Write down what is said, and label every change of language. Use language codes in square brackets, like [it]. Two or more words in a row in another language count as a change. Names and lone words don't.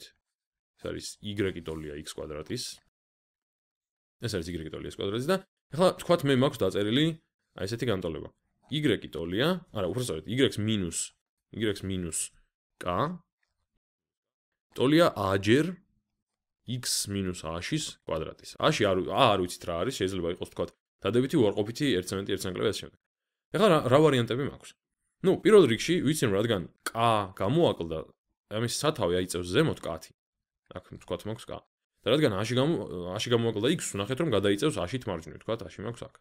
[ka] ეს არის y ტოლია x კვადრატის. ეს არის y ტოლია x კვადრატის და ახლა თქვათ მე მაქვს დაწერილი აი ესეთი განტოლება. y ტოლია, არა, უბრალოდ y minus k ტოლია a ჯერ x minus a-შის კვადრატის. a-ში არ ვიცით რა არის, შეიძლება იყოს თქვათ დადებითი უარყოფითი 1 cm 1 cm ეს შემდეგ. ახლა რა ვარიანტები მაქვს? ნუ პირველ რიგში ვიცი რომ რადგან k გამოაკლდა, ამის სათავე აიწევს ზემოთ k-ი. აქ თქვათ მაქვს k. და რადგან a-ში გამოაკლდა x, ვნახეთ რომ გადაიწევს a-შით მარჯვნივ, თქვათ a-ში მაქვს აქ.